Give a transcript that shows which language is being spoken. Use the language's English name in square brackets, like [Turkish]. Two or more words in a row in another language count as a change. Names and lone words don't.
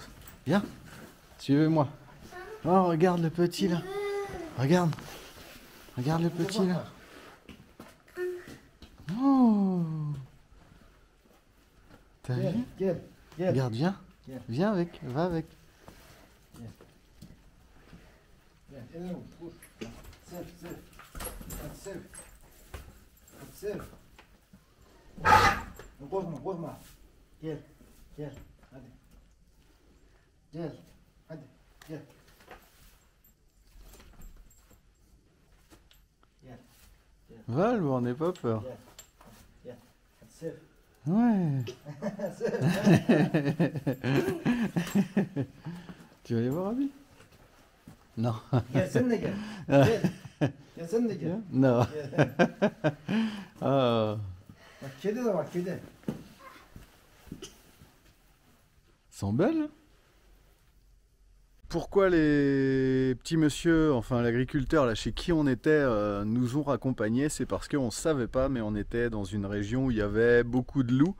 [French] Viens, suivez-moi. Oh, regarde le petit là. Regarde. Regarde le petit là. Oh. T'as vu? Regarde, viens. Viens avec, va avec. [Turkish] Korkma. Gel. Hadi. Gel. Hadi. Gel. [French] Va, on n'est pas peur. [Turkish] Gel. Hadi sev. [French] Ouais. Tu vas aller voir Abi? Non. [Turkish] Gel sen de gel. Gel. Gel sen de gel. [French] Non. [Turkish] Gel. Ah. Bak kedi de var kedi. [French] Elles sont belles. Pourquoi les petits monsieur, enfin l'agriculteur là chez qui on était, nous ont raccompagnés? C'est parce qu'on ne savait pas, mais on était dans une région où il y avait beaucoup de loups.